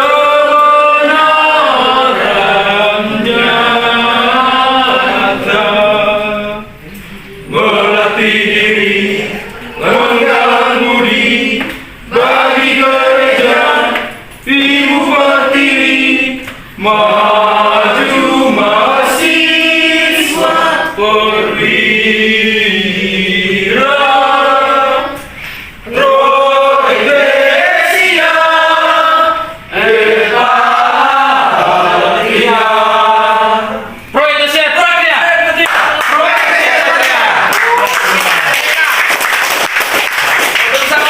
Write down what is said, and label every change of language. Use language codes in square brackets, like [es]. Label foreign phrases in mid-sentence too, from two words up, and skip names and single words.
[id] kebenaran nyata, melatih diri, menggalang budi bagi gereja, ibu pertiwi, maju mahasiswa perwira. [la] Pro Iglesia et Patria. Pro Iglesia et Patria. Pro Iglesia et Patria. [id] Bersama.